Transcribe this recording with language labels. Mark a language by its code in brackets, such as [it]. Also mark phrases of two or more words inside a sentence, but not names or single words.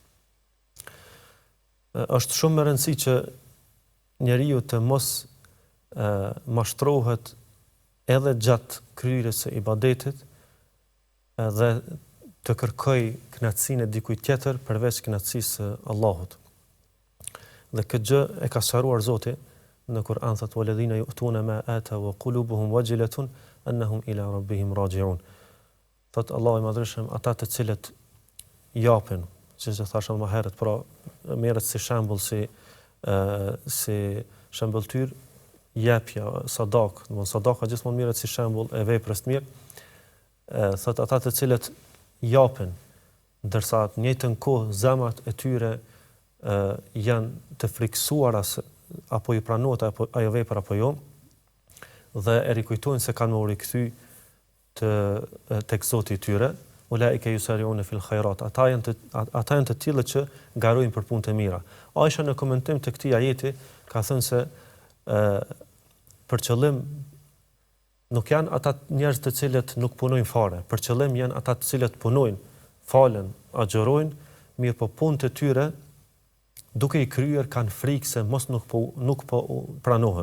[sq] Është shumë e rëndësi që njeriu të mos mashtrohet edhe gjatë kryerjes së ibadetit dhe të kërkoj kënaqësinë e dikujt tjetër përveç kënaqësisë së Allahut. Dhe këtë gjë e ka sqaruar Zoti në Kur'an, thotë [ar] والذين يؤتون ما آتوا وقلوبهم وجلة أنهم إلى ربهم راجعون. [sq] Thotë Allahu i Madhërisht, ata të cilët japin, siç e thashëm më herët, pra merret si shembull si shembulltyr jepja, sadak, domthonë sadaka gjithmonë merret si shembull e veprës të mirë. Thotë ata të cilët japin, ndërsa në njëjtën kohë zemrat e tyre janë të friksuara apo i pranohet ajo vepër apo jo, dhe e rikujtojnë se kanë u rikthy tek Zoti i tyre, [ar] أولئك يسارعون في الخيرات. [sq] Ata janë të tillë që garojnë për punë të mira. Aisha në komentim të këtij ajeti ka thënë se për qëllim nuk janë ata njerëz të cilët nuk punojnë fare, për qëllim janë ata të cilët punojnë, falen, agjërojnë, mirë po punët e tyre duke i kryer kanë frikë se mos nuk po pranohen.